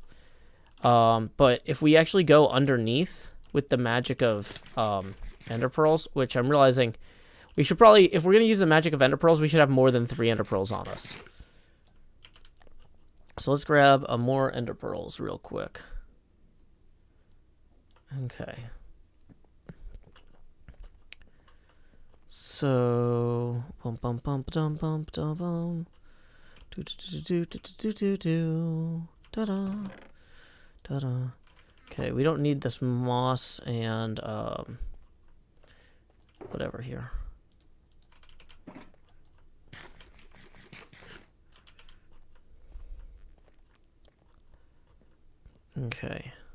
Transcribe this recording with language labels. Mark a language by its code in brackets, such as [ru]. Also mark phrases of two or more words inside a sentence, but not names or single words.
[en] But if we actually go underneath with the magic of ender pearls, which I'm realizing we should probably, if we're going to use the magic of ender pearls, we should have more than 3 ender pearls on us. So let's grab more ender pearls real quick. Okay. So, bum bum bum dum bum dum bum, do do do do do do do, da da, da da. Okay, we don't need this moss and whatever here. Okay.